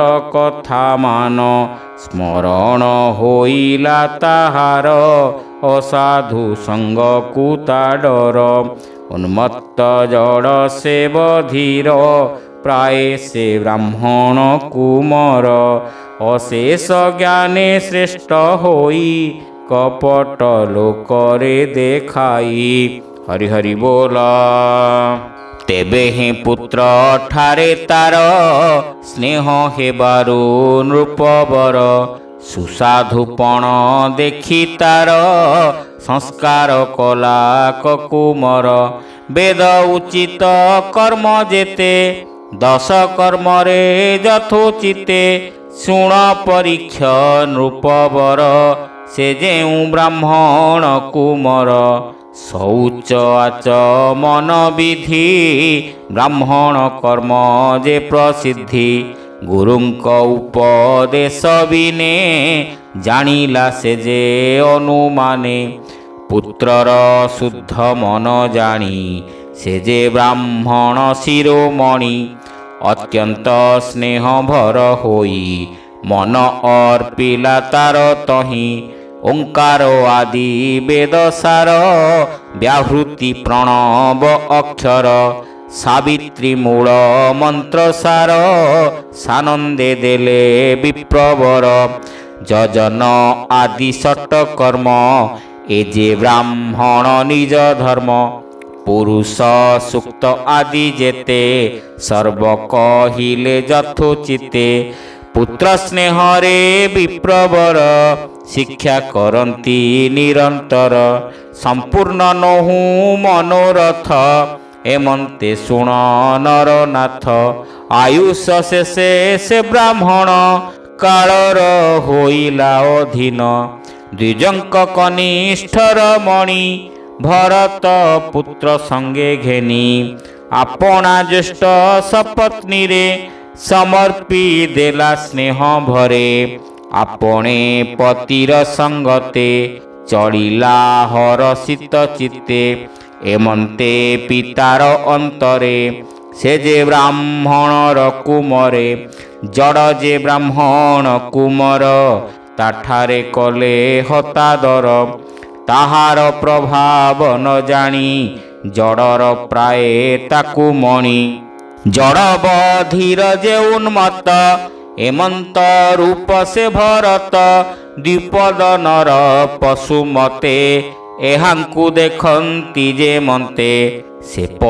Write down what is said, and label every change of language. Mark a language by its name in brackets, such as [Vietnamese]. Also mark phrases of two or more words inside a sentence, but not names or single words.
[Odia] କଥା ମାନ ସ୍ମରଣ ହୋଇଲା ତାହାର ଅସାଧୁ ସଂଗ କୁତା ଡର ଉନ୍ମତ୍ତ ଜଡ଼ ସେ ବଧୀର ପ୍ରାୟ ସେ ବ୍ରାହ୍ମଣ କୁମର ଅଶେଷ ଜ୍ଞାନେ ଶ୍ରେଷ୍ଠ ହୋଇ କପଟ ଲୋକରେ ଦେଖାଇ। ହରି ହରି ବୋଲା। ତେବେ ହି ପୁତ୍ର ଠାରେ ତାର ସ୍ନେହ ହେବାରୁ ନୃପବର ସୁସାଧୁପଣ ଦେଖି ତାର ସଂସ୍କାର କଲା କୁମର ବେଦ ଉଚିତ କର୍ମ ଯେତେ ଦଶ କର୍ମ ରେ ଯଥୋଚିତେ ଶୁଣ ପରୀକ୍ଷ ନୃପବର ସେ ଯେଉ ବ୍ରାହ୍ମଣ କୁମର ଶୌଚ ଆଚମନ ବିଧି ବ୍ରାହ୍ମଣ କର୍ମ ଯେ ପ୍ରସିଦ୍ଧି ଗୁରୁଙ୍କ ଉପଦେଶ ବିନେ ଜାଣିଲା ସେ ଯେ ଅନୁମାନେ ପୁତ୍ରର ଶୁଦ୍ଧ ମନ ଜାଣି ସେ ଯେ ବ୍ରାହ୍ମଣ ଶିରୋମଣି ଅତ୍ୟନ୍ତ ସ୍ନେହ ଭର ହୋଇ ମନ ଅର୍ପିଲା ତାର ତହି ଓଁକାର ଆଦି ବେଦ ସାର ବ୍ୟାହୃତି ପ୍ରଣବ ଅକ୍ଷର ସାବିତ୍ରୀ ମୂଳ ମନ୍ତ୍ର ସାର ସାନନ୍ଦେ ଦେଲେ ବିପ୍ରବର ଯଜନ ଆଦି ଷଟ କର୍ମ ଏ ଯେ ବ୍ରାହ୍ମଣ ନିଜ ଧର୍ମ ପୁରୁଷ ସୂକ୍ତ ଆଦି ଯେତେ ସର୍ବ କହିଲେ ଯଥୋଚିତେ ପୁତ୍ର ସ୍ନେହ ରେ ବିପ୍ରବର ଶିକ୍ଷା କରତି ନିରନ୍ତର ସମ୍ପୂର୍ଣ୍ଣ ନହୁ ମନୋରଥ ଏମନ୍ତେ ଶୁଣ ନରନାଥ ଆୟୁଷ ଶେଷେ ସେ ବ୍ରାହ୍ମଣ କାଳର ହୋଇଲା ଅଧୀନ ଦ୍ୱିଜଙ୍କ କନିଷ୍ଠର ମଣି ଭରତ ପୁତ୍ର ସଙ୍ଗେ ଘେନି ଆପଣା ଜ୍ୟେଷ୍ଠ ସପତ୍ନୀ ରେ ସମର୍ପି ଦେଲା ସ୍ନେହ ଭରେ ଆପଣେ ପତିର ସଙ୍ଗତେ ଚଳିଲା ହରଷିତ ଚିତ୍ତେ ଏମନ୍ତେ ପିତାର ଅନ୍ତରେ ସେ ଯେ ବ୍ରାହ୍ମଣର କୁମରେ ଜଡ଼ ଯେ ବ୍ରାହ୍ମଣ କୁମର ତାଠାରେ କଲେ ହତାଦର ତାହାର ପ୍ରଭାବ ନ ଜାଣି ଜଡ଼ର ପ୍ରାୟ ତାକୁ ମଣି ଜଡ଼ ବଧୀର ଯେ ଉନ୍ମତ୍ତ ଏମନ୍ତ ରୂପ ସେ ଭରତ ଦ୍ୱିପଦ ନର ପଶୁମତେ ଏହାଙ୍କୁ ଦେଖନ୍ତି ଯେ ମନ୍ତେ ସେ